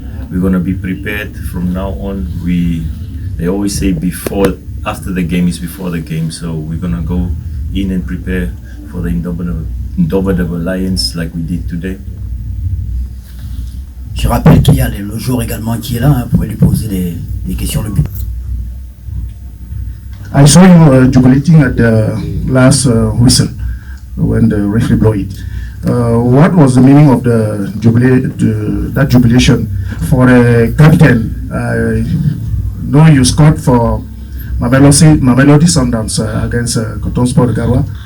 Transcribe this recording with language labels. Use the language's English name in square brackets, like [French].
[English] We're going to be prepared from now on. They always say after the game is before the game, so we're going to go in and prepare for the Indomitable Lions like we did today. [French] Je rappelle qu'il y a le joueur également qui est là, vous pouvez lui poser des questions. [English] I saw you jubilating at the last whistle when the referee blew it. What was the meaning of that jubilation for a captain? No, you scored for Mamelodi Sundowns against Cotton Sport Garwa.